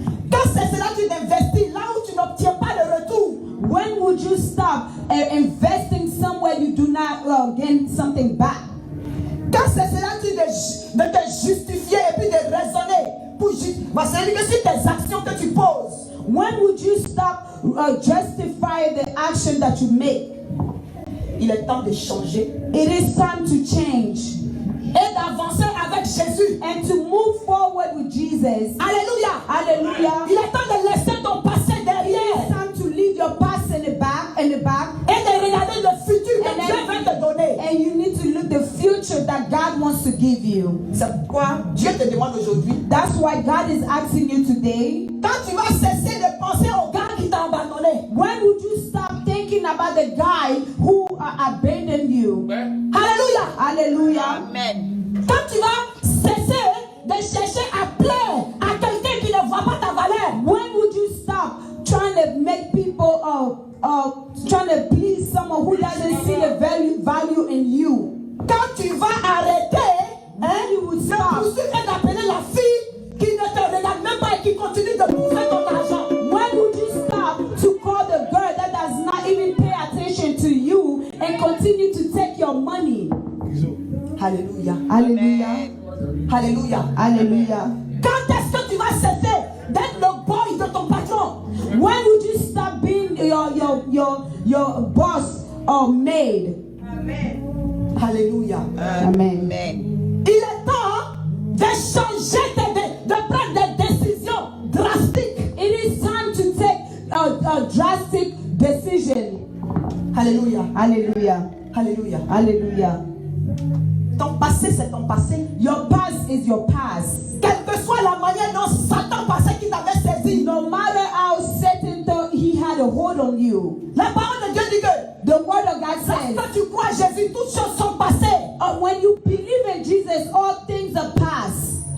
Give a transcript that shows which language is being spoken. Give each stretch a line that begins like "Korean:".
French: Quand cesseras-tu d'investir là où tu n'obtiens pas de retour?
English: When would you stop investing somewhere you do not gain something back?
French: Quand cesseras-tu de te justifier et puis de raisonner pour c'est-à-dire que sur tes actions que tu poses?
English: When would you stop justifying the action that you make?
French: Il est temps de changer
English: It is time to change
French: et d'avancer avec Jésus.
English: and to move forward with Jesus.
French: Alléluia.
English: Hallelujah.
French: Il est temps de laisser ton passé
English: It's
French: derrière
English: time to leave your past in the back,
French: et de regarder le futur que
English: And
French: Dieu
English: then-
French: veut te donner.
English: and you need to look the future that God wants to give you.
French: C'est pourquoi Dieu te demande aujourd'hui,
English: That's why God is asking you today,
French: quand tu vas cesser de penser au gars qui t'a abandonné.
English: when would you stop thinking about the guy who abandoned you?
French: Alléluia.
English: Hallelujah.
French: Quand tu vas cesser de chercher à plaire à quelqu'un qui ne voit pas ta valeur.
English: When would you stop trying to make people trying to please someone who doesn't see the value in you?
French: Quand tu vas arrêter
English: You would
French: de
English: stop.
French: poursuivre et d'appeler la fille qui ne te regarde même pas et qui continue de bouffer ton argent.
English: When would you stop to call the girl that does not even pay attention to you and continue to take your money?
French: Alléluia.
English: Hallelujah.
French: Alléluia.
English: Hallelujah.
French: Quand est-ce que tu vas cesser d'être le boy de ton patron?
English: When would you stop being your boss or maid?
French: Alléluia.
English: Amen.
French: Il est temps de changer, de prendre des décisions drastiques.
English: It is time to take a drastic decision.
French: Alléluia.
English: Hallelujah.
French: Alléluia.
English: Hallelujah.
French: Ton passé, c'est ton passé.
English: Your past is your past.
French: Quelle que soit la manière dont Satan pensait qu'il t'avait saisi.
English: No matter how Satan thought he had a hold on you,
French: La parole de Dieu dit que
English: the word of God says,
French: quand tu crois à Jésus, toutes choses sont passées.
English: when you believe in Jesus, all things are past.